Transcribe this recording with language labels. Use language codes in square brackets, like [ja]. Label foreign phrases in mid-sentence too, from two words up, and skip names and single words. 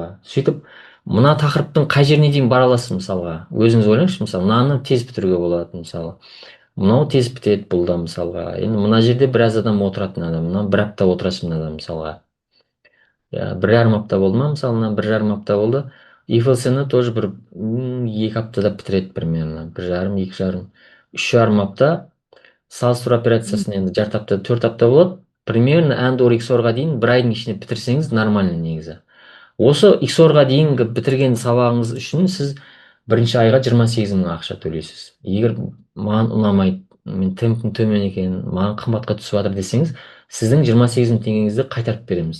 [kk] Сөйтіп, мына тақырыптың қай жеріне дейін бара аласыз, мысалға. Өзіңіз ойлаңызшы, мысалы, мынаны тез бітіруге болады, мысалы. Мынау тез бітеді, бұл да, мысалға. Енді мына жерде біраз адам отыратын адам, мына бір апта отырасың мына адам, мысалға. Бір жарым апта болды ма, мысалы, мына бір жарым апта болды. if-else-ны тоже бір 2 аптада бітіреді примерно. Бір жарым, 2 жарым, 3 жарым апта. Салыстыру операциясын енді жарты апта, 4 апта болады. Примерно and-or XOR-ға дейін бір айдың ішінде бітірсеңіз нормально негізі. Осы XOR-ға дейінгі бітірген сабағыңыз үшін сіз бірінші айға 28 мың ақша төлейсіз. Егер маған ұнамайды, мен темпім төмен екен, маған қымбатқа түсіп жатыр десеңіз, сіздің 28 мың теңгеңізді қайтарып береміз.